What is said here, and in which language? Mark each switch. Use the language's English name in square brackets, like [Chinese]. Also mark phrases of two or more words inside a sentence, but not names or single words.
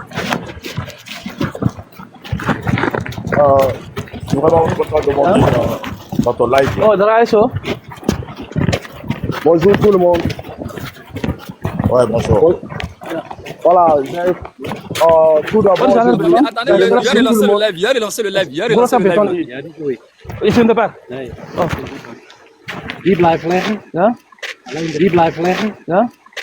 [French] Je suis vraiment content de demander dans ton live. Oh, Draïso. Bonjour tout le monde. Ouais, bonjour. Voilà, tout d'abord. Attendez, il a relancé le live. [Dutch] Ik vind het erbij. Die blijft liggen. Ja? Die blijft liggen. Ja?